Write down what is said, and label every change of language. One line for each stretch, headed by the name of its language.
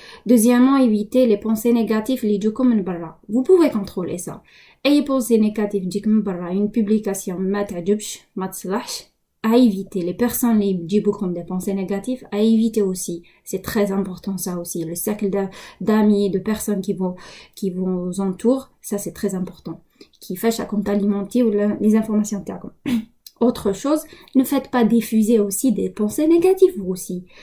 French: Deuxièmement, éviter les pensées négatives
Arabic: اللي يجوكم من برا.
French: Vous pouvez contrôler ça.
Arabic: أي
French: pensée négative
Arabic: تجيك من برا,
French: une publication
Arabic: ما تعجبش, ما تصلحش,
French: à éviter. Les personnes
Arabic: اللي يجيبوكم
French: des pensées négatives, à éviter aussi. C'est très important ça aussi. Le cercle d'amis, de personnes qui vous entourent, ça c'est très important. Qui fâchent à compte alimenter ou les informations
Arabic: تاعكم.
French: Autre chose, ne faites pas diffuser aussi des pensées négatives vous aussi.